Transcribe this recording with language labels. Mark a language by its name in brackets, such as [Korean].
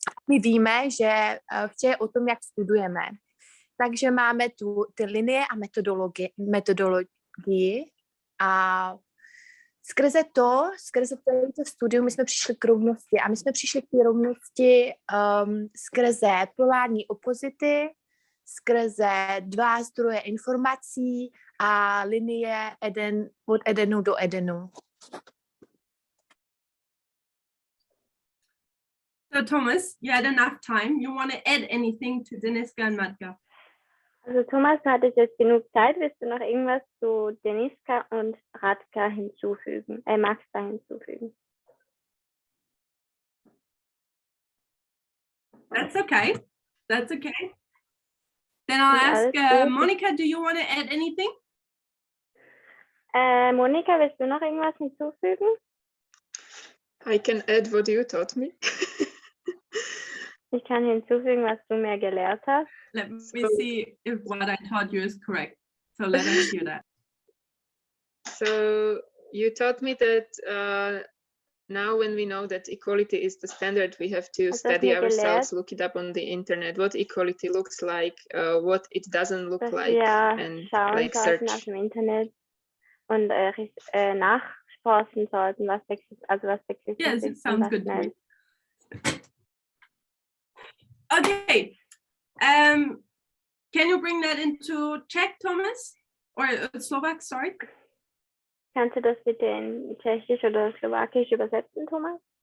[Czech] My víme, že vše je o tom, jak studujeme. Takže máme tu ty linie a metodologii a skrze to studium my jsme přišli k rovnosti a my jsme přišli k té rovnosti skrze polární opozity, skrze dva zdroje informací a linie od Edenu do Edenu. [English] So, Thomas, you had enough time. You want to add anything to Deniska and Matka? [German] Also Thomas, du hattest jetzt genug Zeit. Willst du noch irgendwas zu Deniska und Radka hinzufügen? Magda hinzufügen? [English] That's okay. That's okay. Then I'll ask Monica, do you want to add anything? [German] Monika, willst du noch irgendwas hinzufügen? [English] I can add what you taught me. [German] Ich kann hinzufügen, was du mir gelehrt hast. [English] Let me see if what I taught you is correct. So let us hear that. So you taught me that now when we know that equality is the standard, we have to study ourselves, look it up on the internet, what equality looks like, what it doesn't look like, and like search. [German] Auf dem Internet und nachforschen sollten, was sexistisch [English] yes, [German] ist. [English] It sounds good to me. Okay. Can you bring that into Czech, Thomas? Or Slovak, sorry? [German] Kannst du das bitte in Tschechisch oder Slowakisch übersetzen, Thomas?